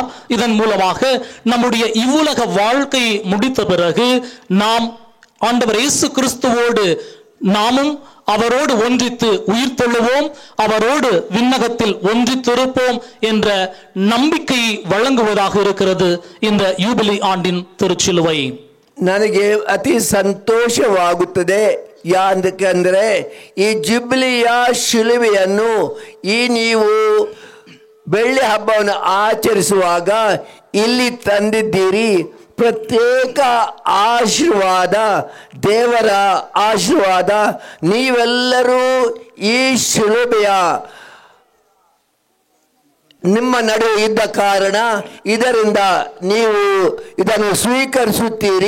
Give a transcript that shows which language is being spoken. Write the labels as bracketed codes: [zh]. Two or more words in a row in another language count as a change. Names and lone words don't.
[ta] இதன் மூலமாக நம்முடைய இவ்வுலக வாழ்க்கையை முடித்த பிறகு நாம் ஆண்டவர் இயேசு கிறிஸ்துவோடு நாமும் அவரோடு ஒன்றித்து உயிர் தெழுவோம், அவரோடு விண்ணகத்தில் ஒன்றித்திருப்போம் என்ற நம்பிக்கையை வழங்குவதாக இருக்கிறது இந்த யூபிலி ஆண்டின் திருச்சிலுவை. [kn] ನನಗೆ ಅತಿ ಸಂತೋಷವಾಗುತ್ತದೆ. ಯಾಕೆಂದರೆ ಈ ಜುಬಿಲಿಯ ಶಿಲುಬೆಯನ್ನು ನೀವು ಬೆಳ್ಳಿ ಹಬ್ಬವನ್ನು ಆಚರಿಸುವಾಗ ಇಲ್ಲಿ ತಂದಿದ್ದೀರಿ. ಪ್ರತ್ಯೇಕ ಆಶೀರ್ವಾದ, ದೇವರ ಆಶೀರ್ವಾದ ನೀವೆಲ್ಲರೂ ಈ ಶಿಲುಬೆಯ ನಿಮ್ಮ ನಡುವೆ ಇದ್ದ ಕಾರಣ ಇದರಿಂದ ನೀವು ಇದನ್ನು ಸ್ವೀಕರಿಸುತ್ತೀರಿ.